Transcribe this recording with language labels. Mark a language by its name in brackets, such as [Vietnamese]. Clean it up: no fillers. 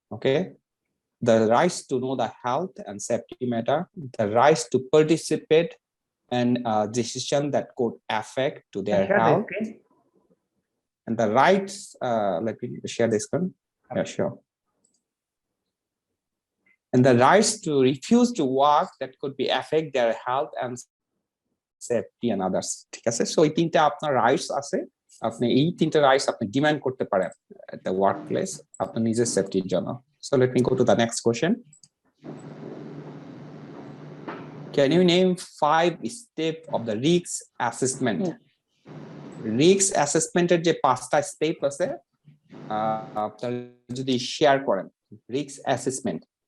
[English] Okay, the rights to know the health and safety matter, the rights to participate in a decision that could affect to their health, and the rights. Let me share this one. Yeah, sure. And the rights to refuse to work that could be affect their health and safety and others. [Bangla] ঠিক আছে, so এই 3টা আপনার rights আছে, আপনি এই 3টা rights আপনি ডিমান্ড করতে পারেন [English] at the workplace [Bangla] আপনার নিজের সেফটির জন্য। [English] So let me go to the next question. Can you name 5 steps of the risk assessment? [Bangla] Risk assessmenটের যে 5টা স্টেপ আছে, আপনারা যদি শেয়ার করেন risk assessment.